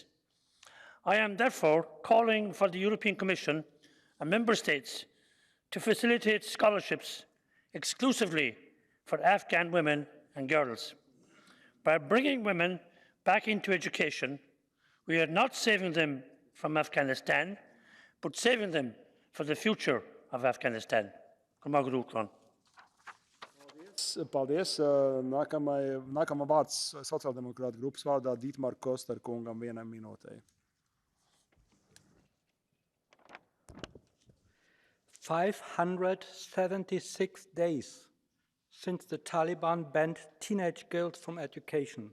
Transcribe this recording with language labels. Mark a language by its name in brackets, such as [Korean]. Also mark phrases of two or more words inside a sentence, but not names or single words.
[English] I am therefore calling for the European Commission and Member States to facilitate scholarships exclusively for Afghan women and girls. By bringing women back into education, we are not saving them from Afghanistan, but saving them for the future of Afghanistan. [Latvian] Paldies. Nākamā vārds sociāldemokrāta grupas vārdā Dietmar Koster kungam 1 minūtē. [English] 576 days since the Taliban banned teenage girls from education.